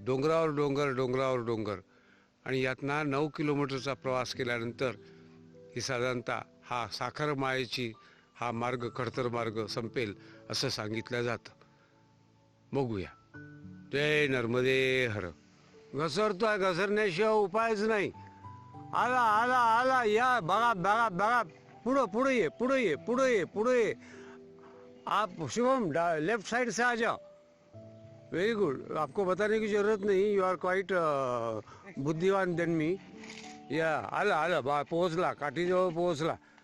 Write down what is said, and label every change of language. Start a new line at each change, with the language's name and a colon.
Marathi: डोंगरावर डोंगर, डोंगरावर डोंगर. आणि यातना 9 किलोमीटरचा प्रवास केल्यानंतर ही साधारणतः हा साखरमाळेची हा मार्ग, खडतर मार्ग संपेल असं सांगितलं जातं. बघूया. जय नर्मदे हर. घसरतोय, घसरण्याशिवाय उपायच नाही. आला आला आला, या बघा बघा बघा. पुढं पुढे ये, पुढे ये, पुढे ये, पुढे ये.
Hindi: आप शुभम लेफ्ट साइड से आ जाओ.
English: Very good.
Hindi: आपको बताने की जरूरत नहीं.
English: You are quite बुद्धिवान than me.
Marathi: या आला आला, बा पोहोचला, काठीजवळ पोहोचला.